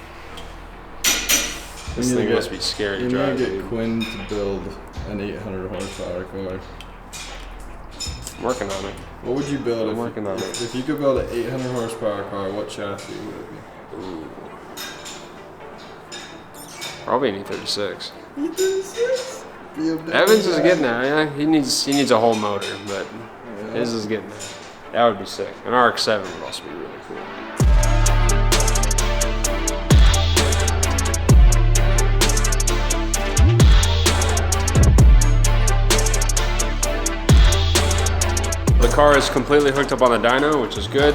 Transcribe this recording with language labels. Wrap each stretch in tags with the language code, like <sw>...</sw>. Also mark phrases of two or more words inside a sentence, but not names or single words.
<en>This thing must be scary to drive. You need to get Quinn to build an 800 horsepower car. I'm working on it. What would you build? I'm working on it. If you could build an 800 horsepower car, what chassis would it be? Ooh. Probably an E36. E36? Evans is getting there. Yeah, he needs a whole motor, but his is getting there. That would be sick. An RX-7 would also be really cool. The car is completely hooked up on the dyno, which is good.</en>